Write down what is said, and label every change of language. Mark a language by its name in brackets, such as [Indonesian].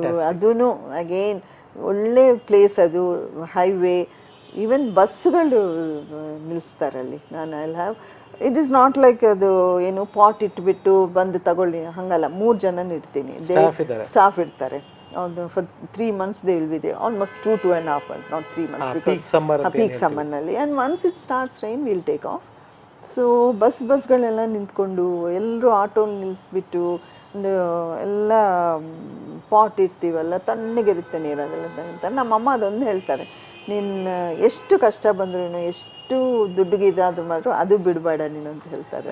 [Kannada] ಅದೂ ಅಗೇನ್ ಒಳ್ಳೆ ಪ್ಲೇಸ್ ಅದು, ಹೈವೇ. ಈವನ್ ಬಸ್ಗಳು ನಿಲ್ಲಿಸ್ತಾರಲ್ಲಿ. ನಾನು [English] I have, it is not like [Kannada] ಅದು ಏನು ಪಾಟ್ ಇಟ್ಬಿಟ್ಟು ಬಂದು ತಗೊಳ್ಳಿ, ಹಾಗಲ್ಲ. 3 ಜನನ ಇಡ್ತೀನಿ, ಸ್ಟಾಫ್ ಇರ್ತಾರೆ. [English] for 3 months they will be there, almost 2.5 months, not 3 months, because peak summer ನಲ್ಲಿ. And once it starts rain, we'll take off. [Kannada] So ಬಸ್ಗಳೆಲ್ಲ ನಿಂತ್ಕೊಂಡು, ಎಲ್ಲರೂ ಆಟೋ ನಿಲ್ಲಿಸ್ಬಿಟ್ಟು, ಒಂದು ಎಲ್ಲ ಪಾಟ್ ಇರ್ತೀವಲ್ಲ, ತಣ್ಣಗಿರುತ್ತೆ ನೀರು, ಅದೆಲ್ಲ ಅಂತ ನಮ್ಮಮ್ಮ ಅದೊಂದು ಹೇಳ್ತಾರೆ, ನೀನು ಎಷ್ಟು ಕಷ್ಟ ಬಂದ್ರೂ, ಎಷ್ಟು ದುಡ್ಡುಗಿದಾದ್ರೂ ಮಾತ್ರ ಅದು ಬಿಡಬೇಡ ನೀನು ಅಂತ ಹೇಳ್ತಾರೆ.